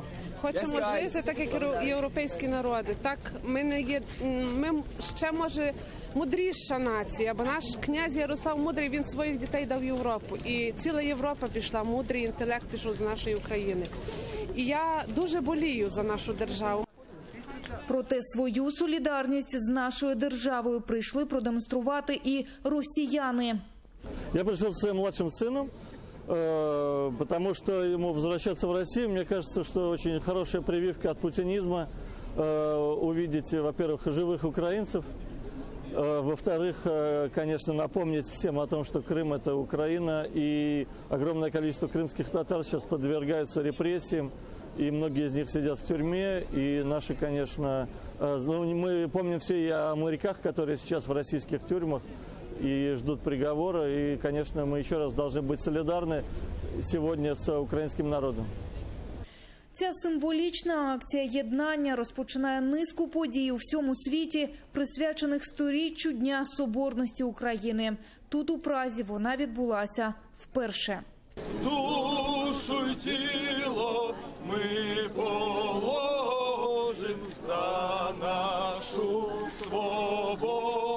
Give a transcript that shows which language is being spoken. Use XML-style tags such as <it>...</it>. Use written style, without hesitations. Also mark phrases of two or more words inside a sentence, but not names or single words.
<uk>Хочемо жити так, як європейські народи. Так, ми ще, може, мудріша нація, бо наш князь Ярослав Мудрий, він своїх дітей дав в Європу. І ціла Європа пішла, мудрий інтелект пішов з нашої України. І я дуже болію за нашу державу. Проте свою солідарність з нашою державою прийшли продемонструвати і росіяни.</uk> <ru>Я пришел со своим младшим сыном, потому что ему возвращаться в Россию, мне кажется, что очень хорошая прививка от путинизма увидеть, во-первых, живых украинцев, во-вторых, конечно, напомнить всем о том, что Крым – это Украина, и огромное количество крымских татар сейчас подвергаются репрессиям, и многие из них сидят в тюрьме, и наши, конечно, мы помним все и о моряках, которые сейчас в российских тюрьмах, и ждут приговора. И, конечно, мы еще раз должны быть солидарны сегодня с украинским народом.</ru> <uk>Ця символічна акція єднання розпочинає низку подій у всьому світі, присвячених 100-річчю Дня соборності України. Тут у Празі вона відбулася вперше. Душу й тіло ми положим за нашу свободу.</uk>